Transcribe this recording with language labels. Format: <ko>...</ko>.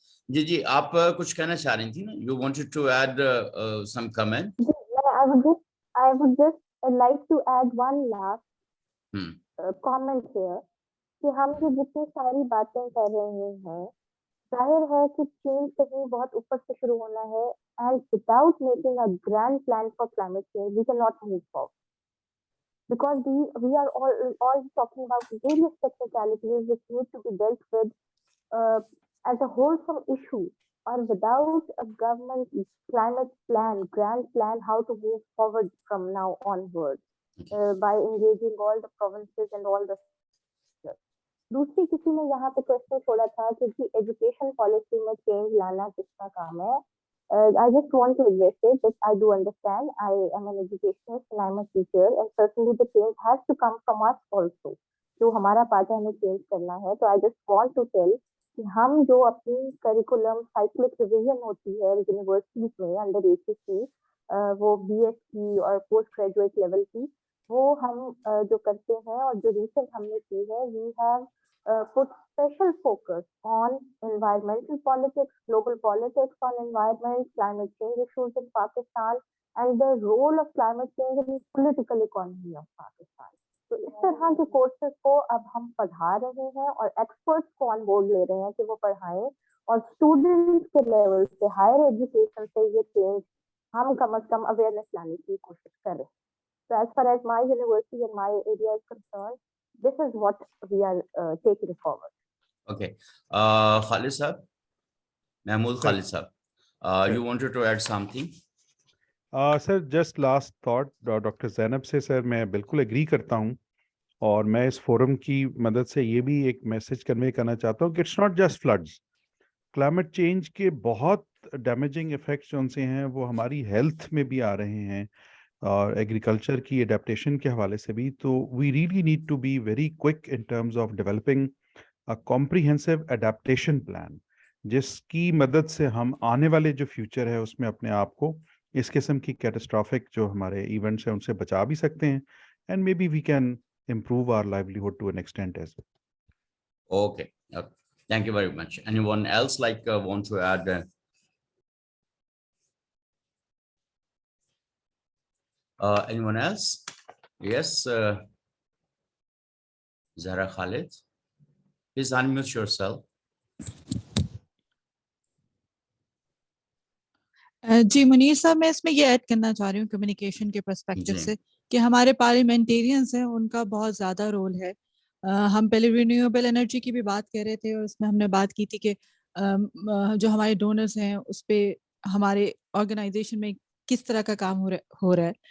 <hi>जी, आप कुछ कहना चाह रही थी ना?</hi> <en>You wanted to add some comment? I would just like to add one last comment here.</en> <hi>कि हम जो जितनी सारी बातें कर रहे हैं, जाहिर है कि चेंज कहीं बहुत ऊपर से शुरू होना है,</hi> <en>and without making a grand plan for climate change, we cannot move forward. Because we are all talking about various technicalities which need to be dealt with as a wholesome issue, or without a government climate plan, grand plan, how to move forward from now onwards by engaging all the provinces and all the.</en> <hi>दूसरी किसी ने यहाँ पे question छोड़ा था कि education policy में change लाना किसका काम है.</hi> <en>I just want to address it that I do understand. I am an educationist and I'm a teacher, and certainly the change has to come from us also.</en> <hi>जो हमारा part है हमें change करना है. तो</hi> <en>I just want to tell</en> <hi>कि हम जो अपनी करिकुलम साइक्लिक रिवीजन होती है यूनिवर्सिटीज में अंडर ACC, वो BS की और पोस्ट ग्रेजुएट लेवल की, वो हम जो करते हैं और जो रिसेंट हमने की है,</hi> <en>we have put special focus on environmental politics, global politics on environment, climate change issues in Pakistan, and the role of climate change in the political economy of Pakistan.</en> <hi>तो इस तरह के कोर्सेज को अब हम पढ़ा रहे हैं और एक्सपर्ट्स को ऑन बोर्ड ले रहे हैं कि वो पढ़ाएं, और स्टूडेंट्स के लेवल से हायर एजुकेशन से ये चेंज हम कम से कम अवेयरनेस लाने की कोशिश करें.</hi> <en>So as far as my university and my area is concerned, this is what we are taking forward. Okay. Khalid sir, Mahmood Khalid sir, you wanted to add something?</en> <hi>Sir just last thought doctor Zainab से sir मैं बिल्कुल agree करता हूँ, और मैं इस forum की मदद से ये भी एक मैसेज कन्वे करना चाहता हूँ कि</hi> <en>It's not just floods.</en> <hi>Climate change के बहुत डैमेजिंग इफेक्ट्स जो उनसे हैं वो हमारी हेल्थ में भी आ रहे हैं और एग्रीकल्चर की एडेप्टेशन के हवाले से भी. तो</hi> <en>we really need to be very quick in terms of developing a comprehensive adaptation plan,</en> <hi>जिसकी मदद से हम आने वाले जो फ्यूचर है उसमें अपने आप को इस किस्म की कैटास्ट्रॉफिक जो हमारे इवेंट्स हैं उनसे बचा भी सकते हैं,</hi> <en>And maybe we can improve our livelihood to an extent as well. Okay. Thank you very much. Anyone else want to add? Anyone else? Yes, Zahra Khalid, please unmute yourself.</en> <hi>जी मुनीर साहब, मैं इसमें ये add करना चाह रही हूँ communication के perspective जी। से कि हमारे पार्लियामेंटेरियंस हैं, उनका बहुत ज़्यादा रोल है। हम पहले रिन्यूएबल एनर्जी की भी बात कर रहे थे और उसमें हमने बात की थी कि जो हमारे डोनर्स हैं उस पे हमारे ऑर्गेनाइजेशन में किस तरह का काम हो रहा है।</hi>